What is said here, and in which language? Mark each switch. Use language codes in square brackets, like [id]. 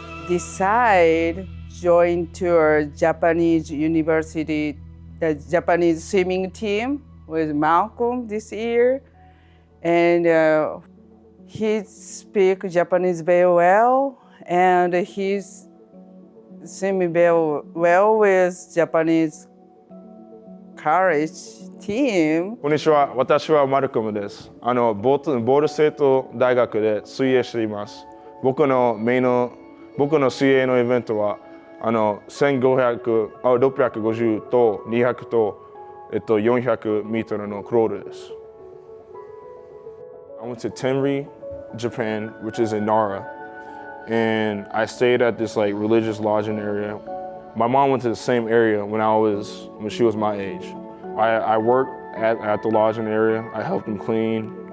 [en] decided join to a Japanese university, the Japanese swimming team with Malcom this year. And he speaks Japanese very well, and he's swimming very well with Japanese college team. [ja] こんにちは。私はマルコムです。ボール生徒大学で水泳しています。僕の水泳のイベントは1500、650と200と400メートルのクロールです。 [en] I went to Tenri, Japan, which is in Nara, and I stayed at this like religious lodging area. My mom went to the same area when she was my age. I worked at the lodging area. I helped them clean.